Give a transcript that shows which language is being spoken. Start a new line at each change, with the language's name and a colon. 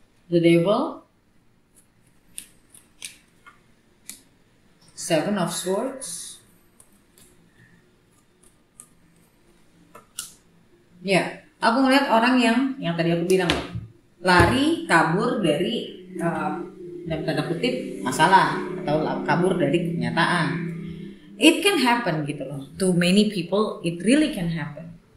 English: The Devil, Seven of Swords.
Indonesian: Ya, aku ngeliat orang yang tadi aku bilang loh, lari kabur dari dalam tanda kutip masalah, atau kabur dari kenyataan.
English: It can happen gitu loh. To many people, it really can happen.